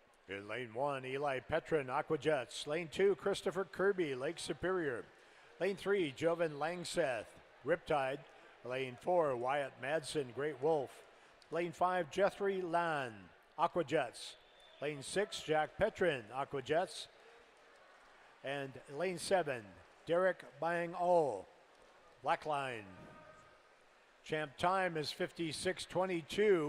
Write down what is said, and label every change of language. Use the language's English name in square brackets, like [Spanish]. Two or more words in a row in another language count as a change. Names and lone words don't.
[English] In lane 1, Eli Petrin, Aquajets. Lane 2, Christopher Kirby, Lake Superior. Lane 3, Jovan Langseth, Riptide. Lane 4, Wyatt Madsen, Great Wolf. Lane 5, Jeffrey Lan, Aquajets. Lane 6, Jack Petrin, Aquajets. And lane 7, Derek Bang O, Blackline. Champ time is 56:22.